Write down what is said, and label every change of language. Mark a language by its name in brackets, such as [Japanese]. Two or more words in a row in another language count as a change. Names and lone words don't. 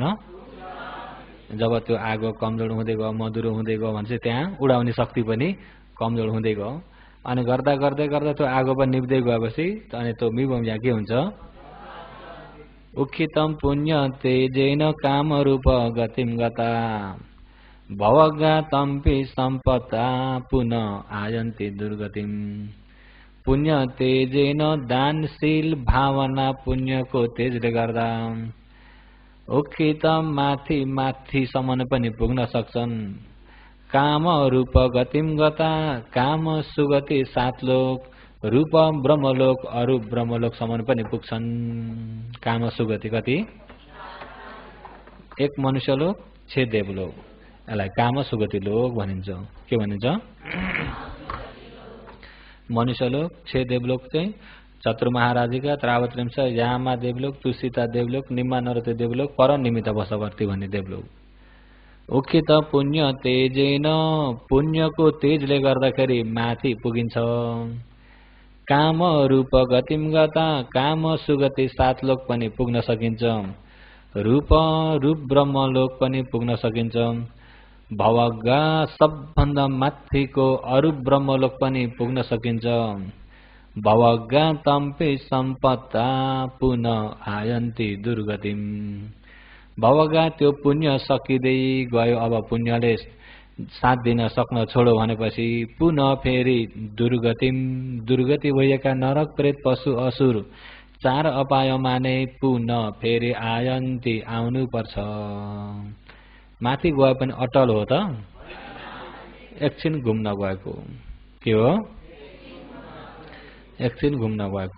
[Nepali] जब त्यो आगो कमजोर हुँदै गयो, मधुरो हुँदै गयो भने चाहिँ त्यहाँ उडाउने शक्ति पनि कमजोर हुँदै गयो। अनि गर्दा गर्दै गर्दा त्यो आगो पनि निप्दै गएपछि अनि त्यो मिबोमिया के हुन्छ? [Pali] उखितम पुण्य तेजेन काम रूप गतिम गता भवगातम्पि सम्पता पुनः आयन्ति दुर्गतिम। पुण्य तेजेन [Nepali] दानशील भावना पुण्यको तेजले गर्दा उखितम माथि माथिसम्म पनि पुग्न सक्छन्। [Pali] काम रूप गतिम गता [Nepali] काम सुगति 7 लोक, रूप ब्रह्मलोक अरूप ब्रह्मलोकसम्म पनि पुग्छन्। काम सुगति कति? 1 मनुष्यलोक 6 देवलोक, यसलाई काम सुगति लोक भनिन्छ। के भनिन्छ? मनुष्यलोक 6 देवलोक चाहिँ चतुर महाराजिका, त्रावत्रिंश, यामा देवलोक, तुषिता देवलोक, निम्मा नरते देवलोक, पर निमित्त बसवर्ती भन्ने देवलोक। [Pali] उखित पुण्य तेजेन [Nepali] पुण्यको तेजले गर्दाखेरि माथि पुगिन्छ। [Pali] काम रूप गतिम गता [Nepali] काम सुगति 7 लोक पनि पुग्न सकिन्छ। रूप ब्रह्मलोक पनि पुग्न सकिन्छ। भवगा सबभन्दा माथिको अरूप ब्रह्मलोक पनि पुग्न सकिन्छ। [Pali] भवगा तम्पे सम्पत्ता पुनः आयन्ति दुर्गतिम। [Nepali] भवगा त्यो पुण्य सकिँदै गयो, अब पुण्यले साथ दिन सक्न छोडो भनेपछि पुनः फेरि दुर्गति भएका नरक प्रेत पशु असुर 4 अपायमा नै पुनः फेरि आयन्ति आउनु पर्छ। माथि गए पनि अटल हो त, एकछिन घुम्न गएको के हो, एकछिन घुम्न गएको।